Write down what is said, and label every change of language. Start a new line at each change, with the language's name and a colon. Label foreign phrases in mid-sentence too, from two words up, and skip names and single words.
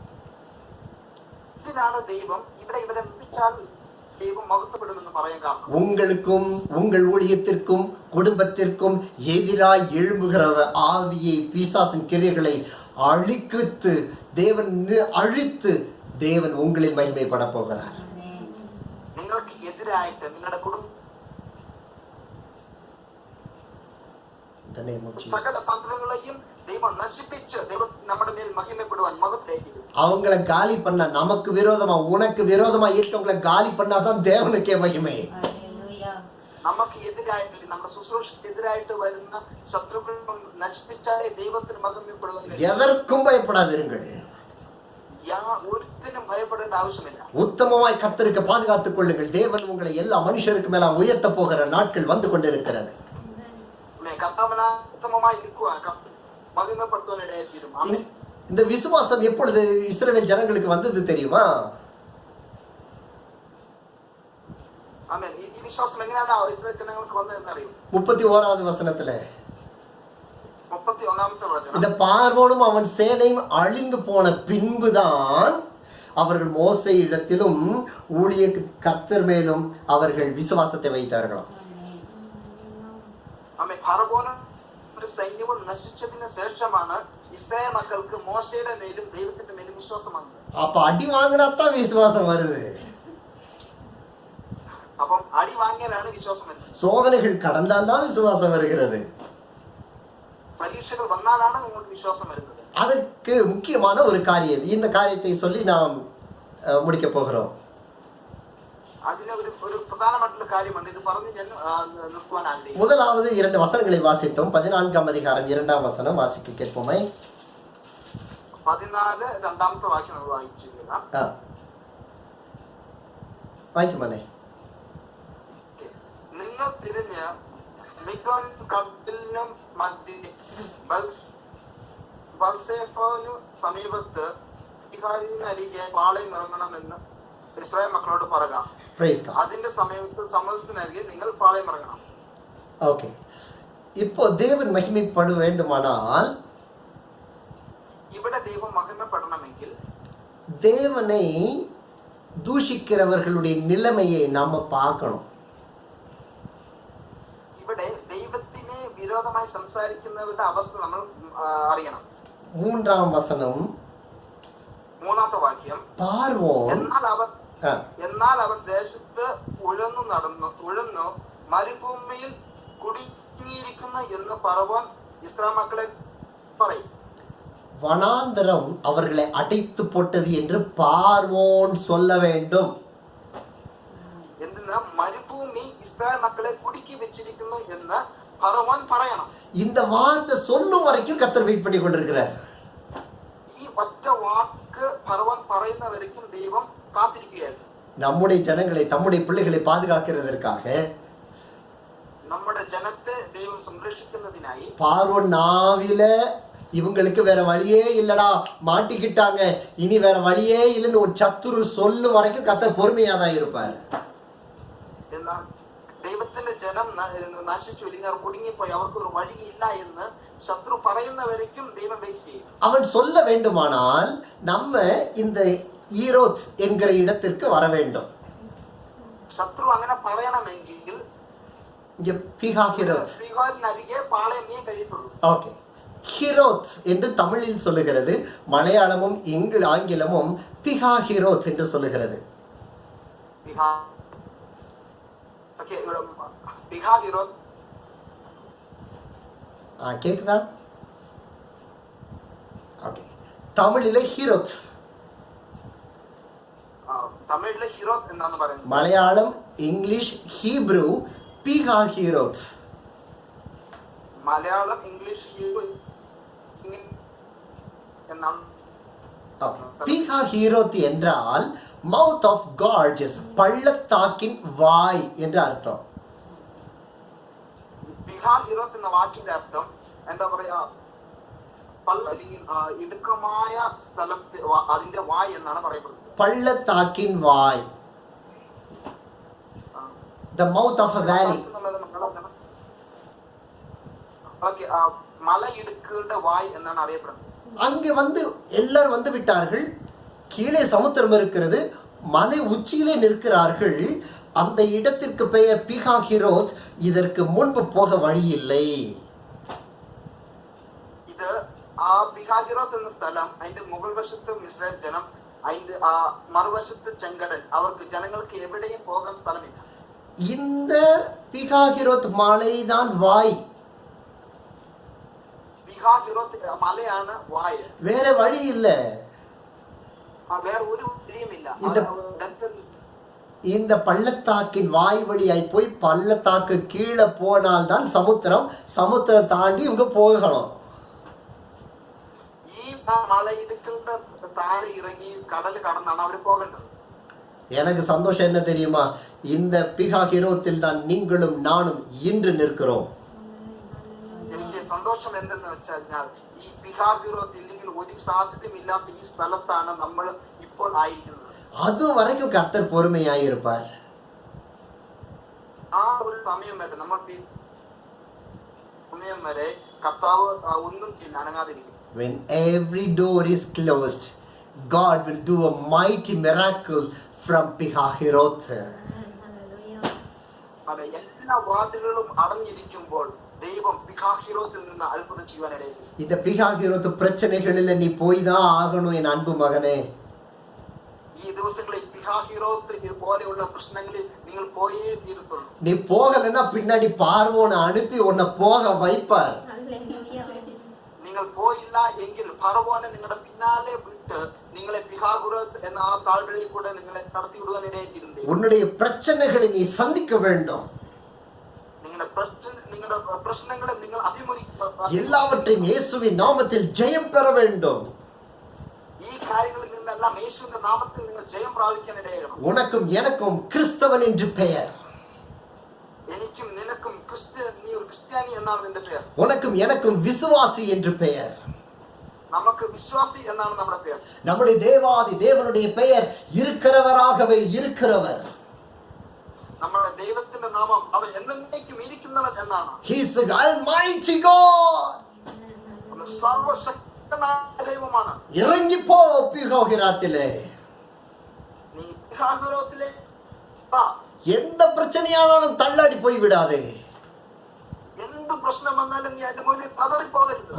Tamil: உங்களுக்கும் உங்கள் ஊழியத்திற்கும் குடும்பத்திற்கும் எதிராய் எழும்புகிற ஆவியை, பிசாசின் கிரியைகளை அழித்து தேவன் உங்களில் மகிமைப்பட போகிறார்.
Malayalam: നിങ്ങൾക്ക് എതിരായിട്ട് നിങ്ങളുടെ കുടുംബ സകല തന്ത്രങ്ങളെയും ദൈവം നശിപ്പിച്ച് ദൈവം നമ്മുടെ മേൽ മഹിമപ്പെടുവാൻ മഹത്വം.
Tamil: அவங்கள காலி பண்ண, நமக்கு விரோதமா உனக்கு விரோதமா இருக்கவங்கள காலி பண்ணாதான் தேவனுக்கே மகிமை.
Malayalam: നമുക്ക് എതിരായിട്ട് നമ്മുടെ ശുശ്രൂഷയ്ക്ക് എതിരായിട്ട് വരുന്ന ശത്രുക്കൾ നശിപ്പിച്ചാലേ ദൈവത്തിന് മഹിമപ്പെടുവാൻ.
Tamil: எதற்கும் பயப்படாதிருங்கள்.
Malayalam: ஒருத்தரும் பயப்படേണ്ട ആവശ്യമില്ല.
Tamil: உத்தமமாய் கர்த்தருக்கு பாதுகாத்துக் கொள்ளுங்கள். தேவன் உங்களை எல்லா மனுஷருக்கு மேல உயர்த்த போகிற நாட்கள் வந்து கொண்டிருக்கிறது. இந்த விசுவாசம் எப்பொழுது இஸ்ரவேல் ஜனங்களுக்கு வந்தது தெரியுமா? 31வது வசனத்துல இந்த பார்வோனும் அவன் சேனையும் அழிந்து போன பின்புதான் அவர்கள் மோசே இடத்திலும் ஊழிய கர்த்தர் மேலும் அவர்கள் விசுவாசத்தை வைத்தார்களாம்.
Malayalam: സൈന്യവും നശിച്ചതിന് ശേഷമാണ് ഇസ്രായേൽ മക്കൾക്ക് മോശയുടെ മേലും ദൈവത്തിന്റെ മേലും വിശ്വാസം വന്നത്.
Tamil: அப்ப அடி வாங்கினாத்தான் விசுவாசம் வருது.
Malayalam: അപ്പം അടി വാങ്ങിയാലാണ് വിശ്വാസം വരുന്നത്.
Tamil: சோதனைகள் கடந்தால்தான் விசுவாசம் வருகிறது.
Malayalam: പരീക്ഷകൾ വന്നാലാണ് നിങ്ങൾക്ക് വിശ്വാസം വരുന്നത്.
Tamil: அதற்கு முக்கியமான ஒரு காரியம், இந்த காரியத்தை சொல்லி நாம் முடிக்க போகிறோம்.
Malayalam: അതിന് ഒരു പ്രധാനമായിട്ടുള്ള കാര്യമുണ്ട്. ഇത് പറഞ്ഞ് ഞാൻ നിർത്തുവാൻ ആഗ്രഹിക്കുന്നു.
Tamil: முதலாவது 2 வசனங்களை வாசித்தோம். 14ஆம் அதிகாரம் 2ஆம் வசனம் வாசிக்க கேட்போமே.
Malayalam: 14 രണ്ടാമത്തെ വാക്യം നമ്മൾ വായിച്ചു. വായിക്കുമല്ലേ? നിങ്ങൾ തിരിഞ്ഞ് മിഗോൻ കടലിനും മധ്യേ ബൽസേഫോനു സമീപത്ത് അരികെ പാളയം ഇറങ്ങണമെന്ന് ഇസ്രായേൽ മക്കളോട് പറയുക. അതിന്റെ സമയത്ത് സമുദ്രത്തിനരികെ നിങ്ങൾ പാളയം ഇറങ്ങണം.
Tamil: ஓகே, இப்போ தேவன் மகிமைப்பட வேண்டுமானால்,
Malayalam: ഇവിടെ ദൈവം മഹിമപ്പെടണമെങ്കിൽ
Tamil: தேவனை தூஷிக்கிறவர்களுடைய நிலைமையை நாம பார்க்கணும்.
Malayalam: ഇവിടെ ദൈവത്തിനെ വിരോധമായി സംസാരിക്കുന്നവരുടെ അവസ്ഥ നമ്മൾ അറിയണം.
Tamil: 3ஆம் வசனம்,
Malayalam: 3ാമത്തെ വാക്യം. എന്നാൽ അവർ ദേശത്ത് ഉഴന്നു മരുഭൂമിയിൽ കുടുങ്ങിയിരിക്കുന്നു എന്ന് പറവാൻ ഇസ്രായേൽ മക്കളെ പറയും.
Tamil: வனாந்தரம் அவர்களை அடைத்து போட்டது என்று பார்வோன் சொல்ல வேண்டும்.
Malayalam: എന്തിനാ മരുഭൂമി ഇസ്രായേൽ മക്കളെ കുടുക്കി വെച്ചിരിക്കുന്നു എന്ന് പറവാൻ പറയണം.
Tamil: இந்த வார்த்தை சொல்லும் வரைக்கும் கர்த்தர் வெயிட் பண்ணி கொண்டிருக்கிறார்.
Malayalam: ഈ ഒറ്റ വാക്ക് പറവാൻ പറയുന്ന വரைக்கும் ദൈവം കാത്തിരിക്കുകയായിരുന്നു.
Tamil: நம்முடைய ஜனங்களை, தம்முடைய பிள்ளைகளை பாதுகாக்கிறதற்காக,
Malayalam: നമ്മുടെ ജനത്തെ ദൈവം സംരക്ഷിക്കുന്നതിനായി
Tamil: பார்வோன் நாவில இவங்களுக்கு வேற வழியே இல்லடா, மாட்டிக்கிட்டாங்க, இனி வேற வழியே இல்லைன்னு ஒரு சத்துரு சொல்லு வரைக்கும் கர்த்தர் பொறுமையா தான் இருப்பார்.
Malayalam: ദൈവത്തിന്റെ ജനം നശിച്ചു, ഇല്ലെങ്കിൽ കുടുങ്ങിപ്പോയി, അവർക്ക് ഒരു വഴിയില്ല എന്ന് ശത്രു പറയുന്ന വരയ്ക്കും ദൈവം വെയിറ്റ് ചെയ്യും.
Tamil: அவன் சொல்ல வேண்டுமானால் நம்ம இந்த ஈரோத் என்கிற இடத்திற்கு வர வேண்டும்.
Malayalam: ശത്രു അങ്ങനെ പറയണമെങ്കിൽ
Tamil: இங்க பிஹாஹிரோத்,
Malayalam: பிஹாரினരികെ പാളയമേ കഴിയുള്ളൂ.
Tamil: ஓகே, ஹிரோத் என்று தமிழில் சொல்லுகிறது, மலையாளமும் ஆங்கிலமும் பிஹாஹிரோத் என்று சொல்லுகிறது. கேக்குதா? ஓகே, தமிழில ஹிரோத்,
Malayalam: തമിഴിലെ ഹിരോത്ത് എന്നാണ് പറയുന്നത്. മലയാളം, ഇംഗ്ലീഷ്, ഹീബ്രു பிஹாஹிரோத். മലയാളം, ഇംഗ്ലീഷ്, ഹീബ്രു എന്നാണ്.
Tamil: பிஹாஹிரோத் என்றால்
English: mouth of gorges,
Tamil: பள்ளத்தாக்கின் வாய் என்று அர்த்தம்.
Malayalam: പിഹാഹിരോത്ത് എന്ന വാക്കിന്റെ അർത്ഥം എന്താ പറയാ, ഇടുക്കമായ സ്ഥലത്ത് അതിന്റെ വായ് എന്നാണ് പറയപ്പെടുന്നത്.
Tamil: பள்ளத்தாக்கின் வாய்,
English: the mouth of a valley.
Malayalam: ഓക്കേ, മലയിടുക്കുകളുടെ വായ് എന്നാണ് അറിയപ്പെടുന്നത്.
Tamil: அங்கே வந்து எல்லாரும் வந்து விட்டார்கள். கீழே சமுத்திரம் இருக்கிறது. மலை உச்சியிலே நிற்கிறார்கள். அந்த இடத்திற்கு பெயர் பிஹாஹிரோத். இதற்கு முன்பு போக வழி இல்லை.
Malayalam: ഇത് ആ പിഹാഹിറോത്ത് എന്ന സ്ഥലം, അതിന്റെ മുകൾ വശത്ത് ഇസ്രായേൽ ജനം, അതിന്റെ ആ മറുവശത്ത് ചെങ്കടൽ. അവർക്ക് ജനങ്ങൾക്ക് എവിടെയും പോകാൻ സ്ഥലമില്ല.
Tamil: இந்த பிஹாஹிரோத் மலைதான் வாய்.
Malayalam: പിഹാഹിറോത്ത് മലയാണ് വായ്.
Tamil: வேற வழி இல்லை.
Malayalam: വേറെ ഒരു വഴിയുമില്ല.
Tamil: இந்த பள்ளத்தாக்கின் வாய் வழியாய் போய் பள்ளத்தாக்கு கீழே போனால்தான் சமுத்திரம். சமுத்திரம் தாண்டி இவங்க போகணும்.
Malayalam: ഈ മലയിടുക്കളുടെ താഴെ ഇറങ്ങി കടൽ കടന്നാണ് അവർ പോകേണ്ടത്.
Tamil: எனக்கு சந்தோஷம் என்ன தெரியுமா? இந்த பிஹாஹிரோத்தில் தான் நீங்களும் நானும் இன்று நிற்கிறோம்.
Malayalam: എനിക്ക് സന്തോഷം എന്തെന്ന് വെച്ചാൽ ഈ പിഹാഹിറോത്ത് ഇല്ലെങ്കിൽ ഒരു സാധ്യതയും ഇല്ലാത്ത ഈ സ്ഥലത്താണ് നമ്മൾ ഇപ്പോൾ ആയിരിക്കുന്നത്.
Tamil: அது வரைக்கும் கர்த்தர் பொறுமையாயிருப்பார்.
Malayalam: ആ ഒരു സമയം വരെ നമ്മൾ സമയം വരെ കർത്താവ് ഒന്നും ചെയ്യില്ല, അനങ്ങാതിരിക്കും.
English: When every door is closed, God will do a mighty miracle from Pihahiroth.
Malayalam: അതെ, എല്ലാ വാതിലുകളും അടഞ്ഞിരിക്കുമ്പോൾ ദൈവം പിഹാഹിറോത്തിൽ നിന്ന് അത്ഭുതം ചെയ്യുവാനിടയിൽ.
Tamil: இந்த பிஹாஹிரோத் பிரச்சனைகளில் நீ போய் தான் ஆகணும் என் அன்பு மகனே.
Malayalam: ഈ ദിവസങ്ങളിൽ പിഹാഹിറോത്ത് പോലെയുള്ള പ്രശ്നങ്ങളിൽ നിങ്ങൾ പോയേ തീരത്തുള്ളൂ.
Tamil: நீ போகலைன்னா பின்னாடி பார்வோனை அனுப்பி உன்னை போக வைப்பார்.
Malayalam: നിങ്ങൾ പോയില്ല എങ്കിൽ ഫറവോനെ നിങ്ങളുടെ പിന്നാലെ വിട്ട് നിങ്ങളെ പിഹാഹിറോത്ത് എന്ന ആ താഴ്വരയിൽ കൂടെ നിങ്ങളെ കടത്തിവിടുവാൻ ഇടയായിത്തീരുന്നു.
Tamil: உன்னுடைய பிரச்சனைகளை நீ சந்திக்க வேண்டும்.
Malayalam: നിങ്ങളുടെ പ്രശ്നങ്ങളെ നിങ്ങൾ
Tamil: எல்லாவற்றையும் இயேசுவின் நாமத்தில் ஜெயம் பெற வேண்டும்.
Malayalam: ഈ കാര്യങ്ങളിൽ നിന്നെല്ലാം യേശുവിന്റെ നാമത്തിൽ നിങ്ങൾ ജയം പ്രാപിക്കാൻ ഇടയാകണം.
Tamil: உனக்கும் எனக்கும் கிறிஸ்தவன் என்று பெயர்.
Malayalam: എനിക്കും നിനക്കും നീ ഒരു ക്രിസ്ത്യാനി എന്നാണ് നിന്റെ പേർ.
Tamil: உனக்கும் எனக்கும் விசுவாசி என்று பெயர்.
Malayalam: നമുക്ക് വിശ്വാസി എന്നാണ് നമ്മുടെ പേർ.
Tamil: நம்முடைய தேவாதி தேவனுடைய பெயர் இருக்கிறவராகவே இருக்கிறவர்.
Malayalam: നമ്മുടെ ദൈവത്തിന്റെ നാമം അവൻ എന്നേക്കും ഇരിക്കുന്നവൻ എന്നാണ്.
English: He is the almighty God.
Malayalam: സർവശക്തനായ ദൈവമാണ്.
Tamil: இறங்கி போ பிஹாஹிரோத்திலே.
Malayalam: നീ പിഹാഹിറോത്തിലെ
Tamil: எந்த பிரச்சனையானாலும் தள்ளாடி போய் விடாதே.
Malayalam: എന്ത് പ്രശ്നം വന്നാലും നീ അതിന്റെ മുന്നിൽ പതറിപ്പോകരുത്.